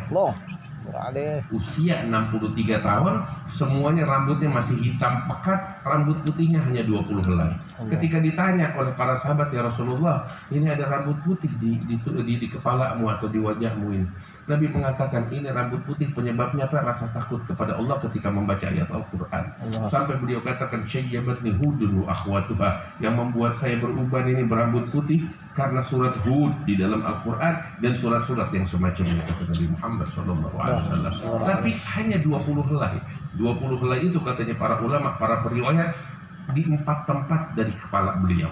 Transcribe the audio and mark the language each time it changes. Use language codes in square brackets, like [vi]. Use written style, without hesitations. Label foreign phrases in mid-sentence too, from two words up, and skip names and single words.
[id] Usia 63 tahun semuanya rambutnya masih hitam pekat, rambut putihnya hanya 20 helai. Ketika ditanya oleh para sahabat, [ar] ya Rasulullah, [id] ini ada rambut putih di kepalamu atau di wajahmu ini, Nabi mengatakan ini rambut putih penyebabnya apa? Rasa takut kepada Allah ketika membaca ayat Al-Quran. Sampai beliau katakan, [ar] syayyabatni Hudun wa akhwatuha, [id] yang membuat saya beruban ini berambut putih karena surat Hud di dalam Al-Quran dan surat-surat yang semacamnya, kata Nabi Muhammad SAW. Tapi hanya 20 helai. 20 helai itu katanya para ulama, para periwayat, di 4 tempat dari kepala beliau.